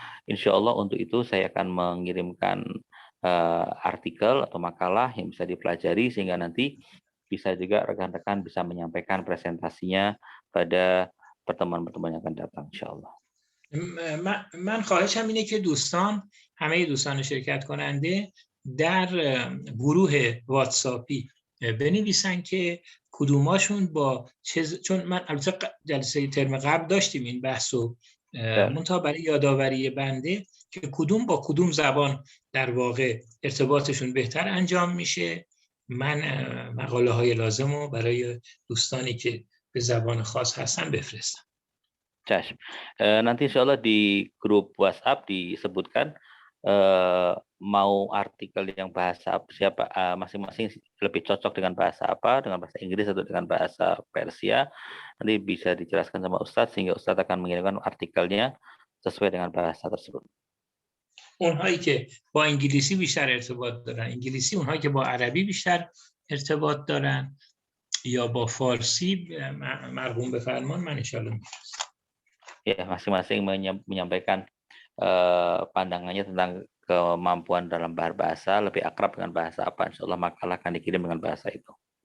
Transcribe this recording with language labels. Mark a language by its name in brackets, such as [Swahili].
[Indonesian] Insya Allah untuk itu saya akan mengirimkan artikel atau makalah yang bisa dipelajari sehingga nanti bisa juga rekan-rekan bisa menyampaikan presentasinya pada pertemuan-pertemuan yang akan datang insyaallah. [Persian] من خواهشم اینه که همه دوستان شرکت کننده در گروه واتساپی بنویسن که کدوماشون با چون من البته جلسه ترم قبل داشتیم این بحثو، منتها برای یادآوری بنده که کدوم با کدوم زبان در واقع ارتباطشون بهتر انجام میشه، من مقاله های لازم رو برای دوستانی که به زبان خاص هستن بفرستم. Cash. [Indonesian] Nanti insya Allah di grup WhatsApp disebutkan mau artikel yang bahasa siapa masing-masing lebih cocok dengan bahasa apa, dengan bahasa Inggris atau dengan bahasa Persia, nanti bisa dijelaskan sama Ustadz sehingga Ustadz akan mengirimkan artikelnya sesuai dengan bahasa tersebut. [Persian] اونهایی که با انگلیسی بیشتر ارتباط دارن انگلیسی، اونهایی که با عربی بیشتر ارتباط دارن یا با فارسی مرحوم بفرمان من ان شاءالله میفرستم. [Indonesian] Ya, masing-masing menyampaikan pandangannya tentang kemampuan dalam bahasa, lebih akrab dengan bahasa apa, insyaallah makalah akan dikirim dengan bahasa itu.